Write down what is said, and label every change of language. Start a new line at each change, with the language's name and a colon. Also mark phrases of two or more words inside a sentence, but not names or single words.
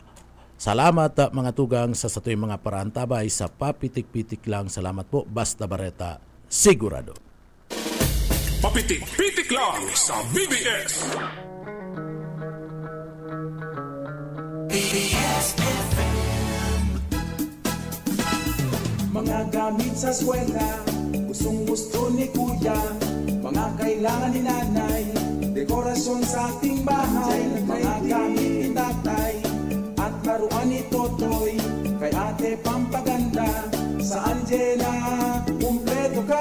Bikol: Salamat mga tugang sa satoy mga parantabay sa papitik-pitik lang. Salamat po. Basta Bareta, sigurado. Papitik-pitik lang sa BBS. BBS FM.
Filipino: Mga gamit sa eskwela, gustong-gusto ni Kuya, mga kailangan ni Nanay, dekorasyon sa ating bahay, mga gamit ni Tatay, at laruan ni Totoy, kay Ate pampaganda, sa Angela, kumpleto ka!